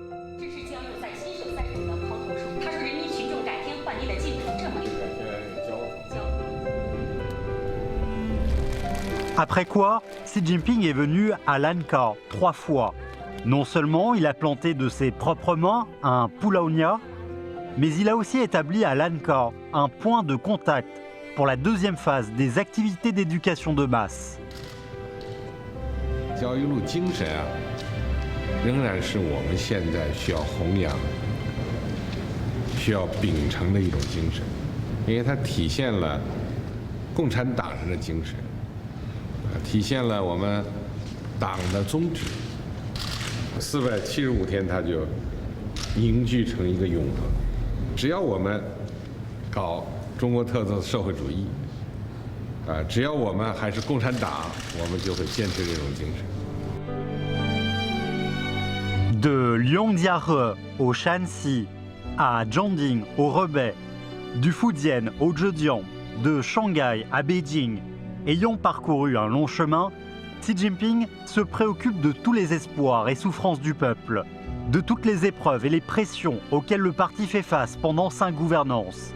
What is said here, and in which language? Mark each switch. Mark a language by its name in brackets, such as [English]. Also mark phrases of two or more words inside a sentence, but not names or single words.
[French] Après quoi, Xi Jinping est venu à Lanka 3 fois. Non seulement il a planté de ses propres mains un Paulownia, mais il a aussi établi à Lanka un point de contact pour la deuxième phase des activités d'éducation de masse. [Chinese] 焦裕禄精神啊，仍然是我们现在需要弘扬、需要秉承的一种精神，因为它体现了共产党人的精神。体现了我们党的宗旨，475天它就凝聚成一个永恒。只要我们搞中国特色社会主义，只要我们还是共产党，我们就会坚持这种精神。 [French] De Liangdiare au Shanxi, à Jiangding au Hebei, du Fujian au Zhejiang, de Shanghai à Beijing. Ayant parcouru un long chemin, Xi Jinping se préoccupe de tous les espoirs et souffrances du peuple, de toutes les épreuves et les pressions auxquelles le parti fait face pendant sa gouvernance.